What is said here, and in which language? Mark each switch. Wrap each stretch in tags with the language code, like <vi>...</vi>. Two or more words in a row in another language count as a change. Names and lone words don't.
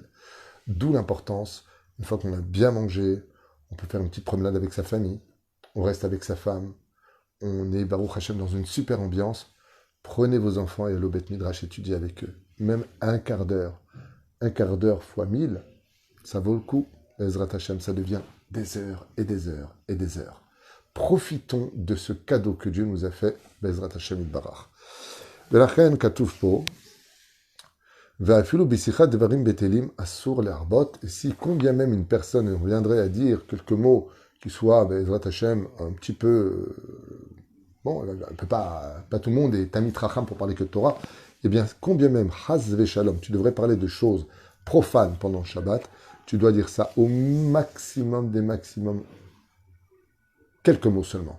<fr>D'où l'importance, une fois qu'on a bien mangé, on peut faire une petite promenade avec sa famille, on reste avec sa femme, on est</fr> <he>ברוך השם</he> <fr>dans une super ambiance. Prenez vos enfants et allez au</fr> <he>בית מדרש</he> <fr>étudier avec eux. Même un quart d'heure fois 1000, ça vaut le coup.</fr> <he>עזרת השם,</he> <fr>ça devient des heures et des heures et des heures. Profitons de ce cadeau que Dieu nous a fait,</fr> <he>בעזרת השם יתברך. ולכן כתוב פה, ואפילו בשיחת דברים בטלים אסור להרבות.</he> <fr>Et si combien même une personne viendrait à dire quelques mots qui soient,</fr> <he>בעזרת השם,</he> <fr>un petit peu... bon, on peut pas tout le monde est Tamit Racham pour parler que de Torah. Eh bien, combien même,</fr> <he>חס ושלום,</he> <fr>tu devrais parler de choses profanes pendant le Shabbat, tu dois dire ça au maximum des maximums, quelques mots seulement.</fr>